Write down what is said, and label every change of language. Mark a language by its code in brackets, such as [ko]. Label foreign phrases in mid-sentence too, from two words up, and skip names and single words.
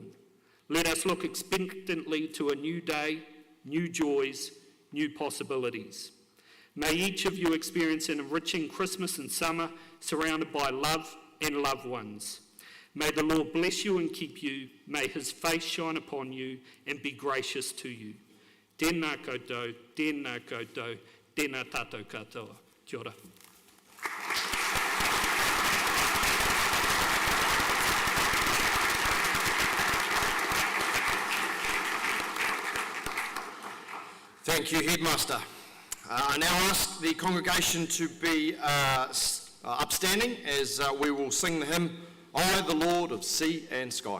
[en] Let us look expectantly to a new day, new joys, new possibilities. May each of you experience an enriching Christmas and summer surrounded by love and loved ones. May the Lord bless you and keep you. May his face shine upon you and be gracious to you. [mi] Tēnā koutou, tēnā koutou, tēnā tātou katoa. Kia ora. [en] Thank you, Headmaster. I now ask the congregation to be upstanding as we will sing the hymn, I, the Lord of Sea and Sky.